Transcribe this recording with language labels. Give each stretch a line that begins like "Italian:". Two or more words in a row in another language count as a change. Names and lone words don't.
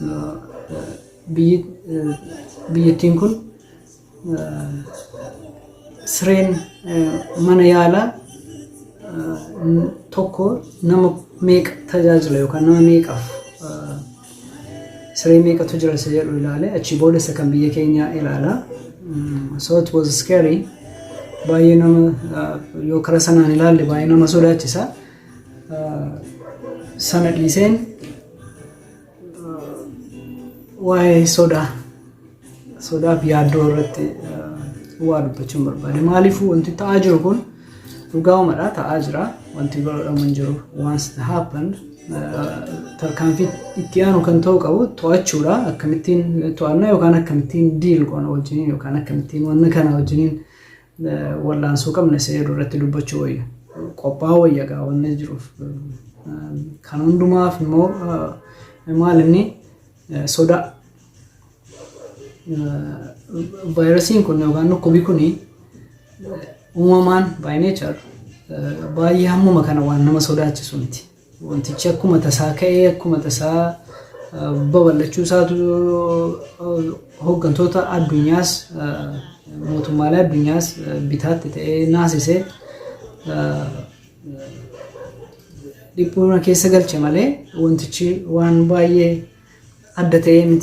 Oromo: Biyyattiin kun sireen mana yaalaa tokko nama meeqa tajaajila yookaan nama meeqaaf siree meeqatu jira isa jedhu ilaale achi booda isa kan biyya keenya ilaala.
English: So it was scary
Oromo: baay'ee nama yoo karaa sanaan ilaalle baay'ee nama sodaachisa. Sana dhiiseen waa'ee sodaaf yaaddoo irratti waa dubbachuun barbaade. Maaliifuu wanti ta'aa jiru kun dhugaa'umadha ta'aa jira wanti godhamu hin jiru
English: once it happened
Oromo: tarkaanfii itti aanu kan ta'u qabu to'achuudha akkamittiin to'annaa yookaan akkamittiin diil goona wajjiniin yookaan akkamittiin wanna kana wajjiniin wallaansuu qabna isa jedhu irratti dubbachuu wayya qophaa wayya gaa wanna jiruuf kan hundumaaf immoo maal inni sodaa vaayirasiin kun yookaan dhukkubi kuni uumamaan
English: by nature
Oromo: baay'ee hammuma kana waan nama sodaachisu miti. Wantichi akkuma tasaa ka'ee akkuma tasaa babal'achuu isaatu hooggantoota addunyaas mootummaalee addunyaas bitaatti ta'ee naasisee dhiphina keessa galche malee wantichi waan baay'ee adda ta'ee miti.